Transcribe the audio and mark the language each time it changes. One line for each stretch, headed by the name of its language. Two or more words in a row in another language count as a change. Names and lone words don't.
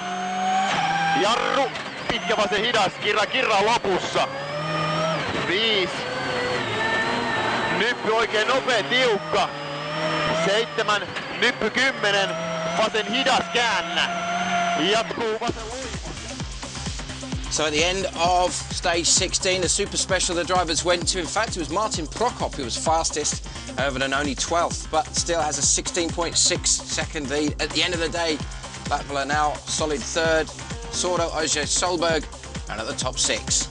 Finnish: Jarru pitkä vasen hidas kirraa lopussa. 5. Nyppy oikein nopea tiukka. 7. Nyppy 10. Vasen hidas käännä. Jatkuu vasen luipa.
English: So at the end of stage 16, the super special the drivers went to. In fact, it was Martin Prokop who was fastest, Irvinen only 12th, but still has a 16.6 second lead. At the end of the day, Latvala now solid third, Sordo, Oje, Solberg, and at the top 6.